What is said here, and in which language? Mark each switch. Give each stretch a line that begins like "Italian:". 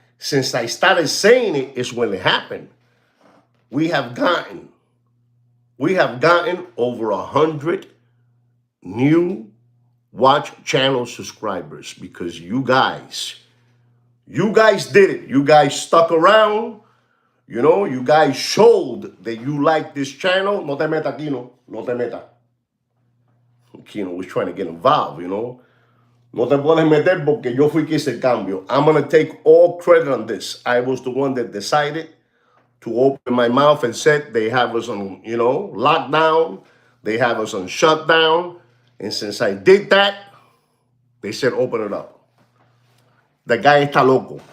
English: Since I started saying it is when it happened. We have gotten over 100 new watch channel subscribers because you guys did it. You guys stuck around. You know, you guys showed that you like this channel.
Spanish: No te meta, Kino. No te meta.
English: Kino was trying to get involved, you know.
Spanish: No te puedes meter porque yo fui que hice el cambio.
English: I'm going to take all credit on this. I was the one that decided to open my mouth and said they have us on, you know, lockdown. They have us on shutdown. And since I did that, they said open it up. The guy
Spanish: está loco.